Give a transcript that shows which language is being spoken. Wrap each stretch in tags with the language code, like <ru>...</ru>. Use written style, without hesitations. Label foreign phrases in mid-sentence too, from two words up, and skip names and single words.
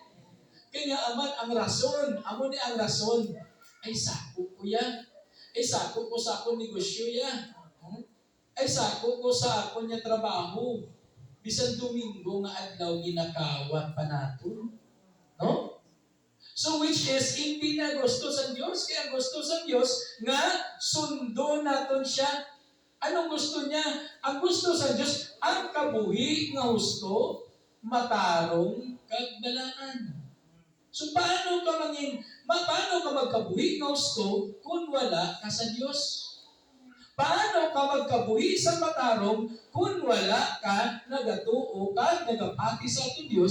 <hil>Kaya aman ang rason, amo ni ang rason, ay sako ko yan. Ay sako ko sa akong negosyo yan. Ay sako ko sa akong niya trabaho. Bisan Domingo nga adlaw ginakawat pa naton. No?</hil> <en>So which is,</en> <hil>hindi na gusto sa Diyos. Kaya gusto sa Diyos nga sundo naton siya. Anong gusto niya? Ang gusto sa Diyos, ang kabuhi nga husto, matarong kagbalaan. So paano ka magkabuhi nga husto kung wala ka sa Diyos? Paano ka magkabuhi sa matarong kung wala ka nagatuo ka, nagapati sa ating Diyos?</hil>